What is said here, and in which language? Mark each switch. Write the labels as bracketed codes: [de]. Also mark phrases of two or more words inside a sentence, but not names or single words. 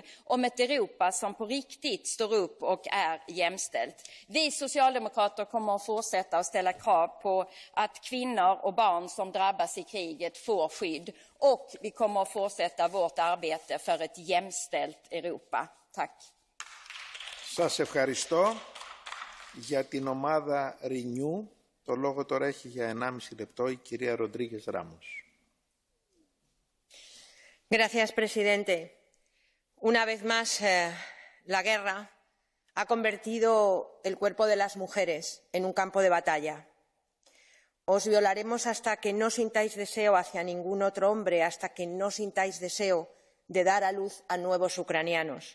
[sv] Om ett Europa som på riktigt står upp och är jämställt. Vi socialdemokrater kommer att fortsätta att ställa krav på att kvinnor och barn som drabbas i kriget får skydd. Och vi kommer att fortsätta vårt arbete för ett jämställt Europa. Tack. [el] Σας ευχαριστώ. Για την ομάδα Renew, το λόγο τώρα έχει για 1,5 λεπτό η κυρία Ροντρίγκες Ράμος. [es] Gracias, presidente. Una vez más, la guerra ha convertido el cuerpo de las mujeres en un campo de batalla. Os violaremos hasta que no sintáis deseo hacia ningún otro hombre, hasta que no sintáis deseo de dar a luz a nuevos ucranianos.